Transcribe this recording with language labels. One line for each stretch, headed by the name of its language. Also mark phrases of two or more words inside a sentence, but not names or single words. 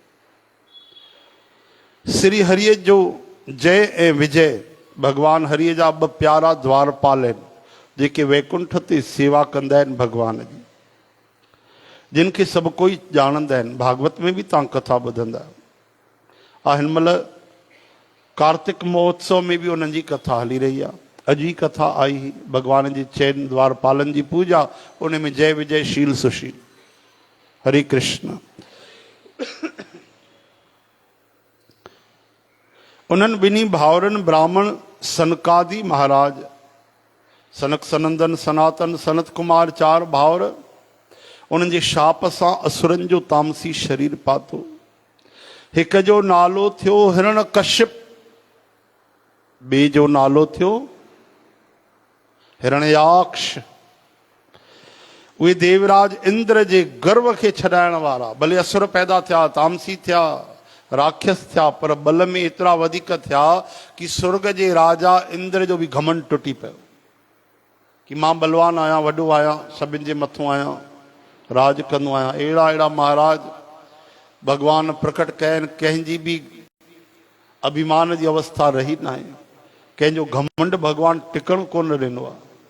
Sindhi: श्री हरिअ जो जय ऐं विजय भगवान हरिअ जा ॿ प्यारा द्वारपाल आहिनि जेके वैकुंठ ते सेवा कंदा आहिनि भगवान जी, जिन खे सभु कोई ॼाणंदा आहिनि। भागवत में बि तव्हां कथा ॿुधंदा आहियो। हिन महिल कार्तिक महोत्सव में बि उन्हनि जी कथा हली रही आहे। अॼु ई कथा आई हुई भगवान जी चइनि द्वारपालनि जी पूजा, उन में जय विजय शील सुशील। हरे कृष्ण। उन्हनि ॿिन्ही भाउरनि ब्राह्मण सनकादि महाराज, सनक सनंदन सनातन सनत कुमार चार भाउर, उन्हनि जे शाप सां असुरनि जो तामसी शरीर पातो। हिक जो नालो थियो हिरण्यकश्यप, ॿिए जो नालो थियो हिरण्याक्ष। उहे देवराज इंद्र जे गर्व खे छॾाइण वारा, भले असुर पैदा थिया, तामसी थिया, राक्षस थिया, पर बल में एतिरा वधीक थिया कि स्वर्ग जे राजा इंद्र जो बि घमंड टुटी पियो कि मां बलवान आहियां, वॾो आहियां, सभिनि जे मथां आहियां, राज कंदो आहियां। अहिड़ा अहिड़ा महाराज भगवान प्रकट कया आहिनि। कंहिंजी बि अभिमान जी अवस्था रही न आहे, कंहिंजो घमंड भगवान टिकण कोन ॾिनो आहे।